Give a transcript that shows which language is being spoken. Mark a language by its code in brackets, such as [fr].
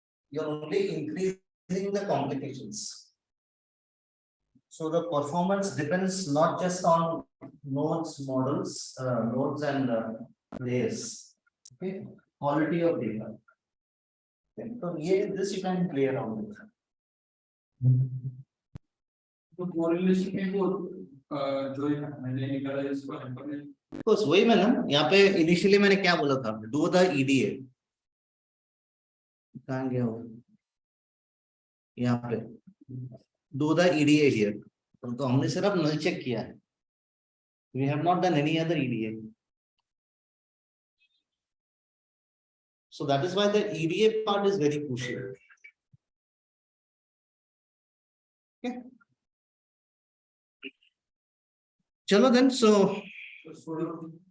[en] You're only increasing the complications. So the performance depends not just on nodes, models, nodes and layers. Okay, quality of data. Okay, so this you can play around with. [hi] तो correlation में वो जो है मैंने निकाला है इसको हमने तो वही मैं ना यहाँ पे इनिशियली मैंने क्या बोला था, डू द ईडीए। कहाँ गया वो, यहाँ पे [en] Do the EDA here. [hi] तो हमने सिर्फ नल चेक किया है, [en] We have not done any other EDA. So that is why the EDA part is very crucial. Okay. Chalo then, so.